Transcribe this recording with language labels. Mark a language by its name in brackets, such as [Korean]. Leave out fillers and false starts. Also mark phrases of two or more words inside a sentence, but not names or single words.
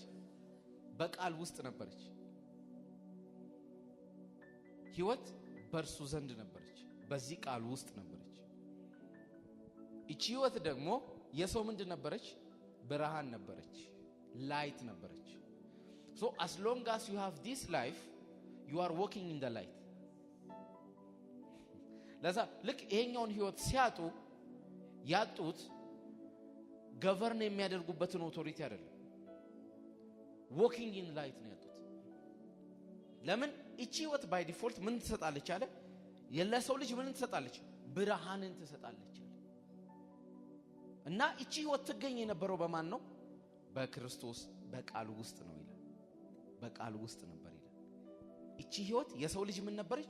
[Amharic] በቃል ውስጥ ነበረች። ሕይወት በእርሱ ዘንድ ነበረች፣ በዚህ ቃል ውስጥ ነበረች። እቺ ሕይወት ደግሞ የሰው ምንድን ነበረች? ብርሃን ነበረች፣ ላይት ነበረች። [English] so as long as you have this life you are walking in the light። [Amharic] ለዛ ልክ ይሄኛውን ሕይወት ሲያጡ ያጡት ገቨርን የሚያደርጉበትን ኦቶሪቲ አይደለም፣ [English] walking in light [Amharic] ነው ያጡት። ለምን? እቺ ሕይወት [English] by default [Amharic] ምን ትሰጣለች አለ? የለሰው ልጅ ምን ትሰጣለች? ብርሃንን ትሰጣለች። እና እቺ ሕይወት ትገኝ የነበረው በማን ነው? በክርስቶስ በቃሉ ውስጥ ነው ይላል። በቃሉ ውስጥ ነበር ይላል። እቺ ሕይወት የሰው ልጅ ምን ነበረች?